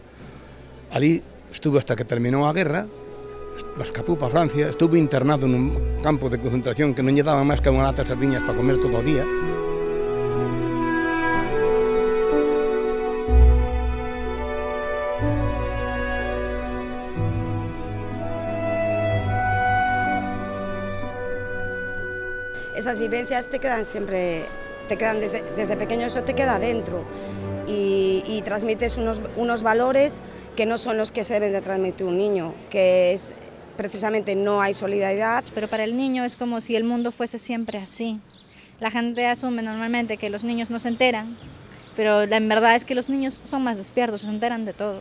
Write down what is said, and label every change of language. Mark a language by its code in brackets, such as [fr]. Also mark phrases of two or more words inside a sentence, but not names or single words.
[gl] Ali [es] estuvo hasta que [gl] terminou a guerra, escapou para Francia, [es] estuvo internado [gl] nun campo de concentración que non lle daban máis que unha lata de sardiñas para comer todo o día. [es] Esas vivencias te quedan siempre, te quedan desde pequeño, eso te queda dentro y transmites unos valores que no son los que se deben de transmitir un niño, que es precisamente no hay solidaridad. Pero para el niño es como si el mundo fuese siempre así. La gente asume normalmente que los niños no se enteran, pero la verdad es que los niños son más despiertos, se enteran de todo.